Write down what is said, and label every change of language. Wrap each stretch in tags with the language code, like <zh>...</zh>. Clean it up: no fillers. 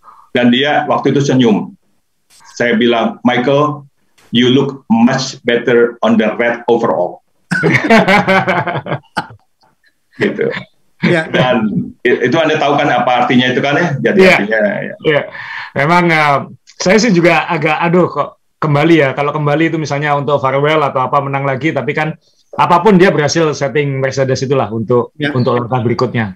<id>Dan dia waktu itu senyum. Saya bilang,</id> <en>Michael, you look much better on the red overall.</en> <id>Gitu. Ya. Dan itu Anda tahu kan apa artinya itu kan ya? Jadi artinya. Ya. Memang saya sih juga agak kok kembali ya. Kalau kembali itu misalnya untuk farewell atau apa menang lagi, tapi kan apapun dia berhasil setting Mercedes itulah untuk langkah berikutnya.</id>